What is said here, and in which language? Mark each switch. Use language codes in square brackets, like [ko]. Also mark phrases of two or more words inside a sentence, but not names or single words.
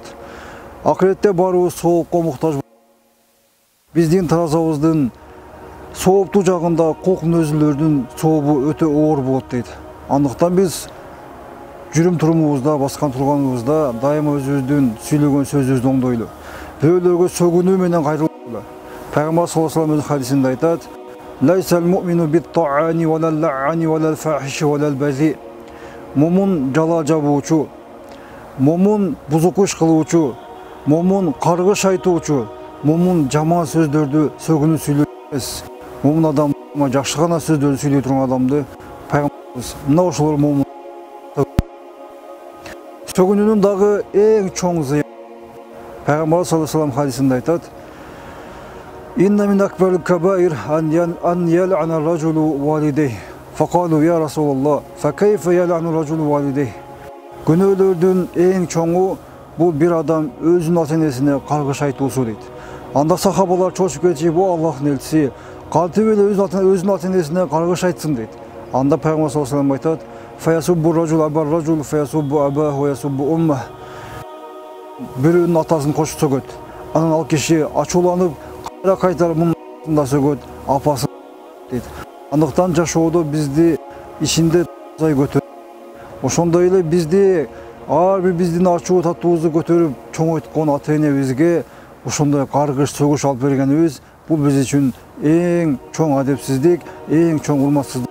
[ky] Акыретте баарыбыз соопко муктаж. Биздин таразабыздын сооптуу жагында кулк мүнөздүүлөрдүн сообу өтө оор болот дейт. Андыктан биз жүрүм турумубузда, баскан турганыбызда дайыма өзүбүздүн сүйлөгөн сөзүбүздү оңдойлу. Бирөөлөргө сөгүнүү менен кайрылбайлы. [ar] Пайгамбар صلى الله عليه وسلم [ky] хадисинде айтат: [ar] "ليس المؤمن بالطعان ولا اللعان ولا الفاحش ولا البذيء." [ky] Момун жала жабуучу, момун бузук иш кылуучу, момун каргыш айтуучу, момун жаман сөздөрдү сөгүнүп сүйлөйт эмес. Момун адам жакшы гана сөздөрдү сүйлөй турган адамды пайгамбарыбыз мына ошолор момун. Сөгүнүүнүн дагы эң чоң зыяны. [ar] Пайгамбар صلى الله عليه وسلم [ky] хадисинде айтат: [ar] "إن من أكبر الكبائر أن يلعن الرجل والديه." فقالوا يا رسول الله، فكيف يلعن الرجل والديه? [ky] Күнөөлөрдүн эң чоңу бул бир адам өзүнүн ата энесине каргыш айтуусу дейт. Анда сахабалар чочуп кетип, "О Аллахтын элчиси, кантип эле өзүнүн ата энесине каргыш айтсын?" дейт. Анда Пайгамбар [ar] صلى الله عليه وسلم айтат: "فيسب الرجل أبا الرجل فيسب أباه ويسب أمه." [ky] Бирөөнүн атасын кош сөгөт. Анан ал киши ачууланып, кайра мында сөгөт, апасын дейт. Андыктан жашоодо бизди ичинде таза көтөрүп, ошондой эле ар бир биздин ачуу татуубузду көтөрүп чоңойткон ата энебизге ошондой каргыш, сөгүш алып бергенибиз, бул биз үчүн эң чоң адепсиздик, эң чоң урматсыздык.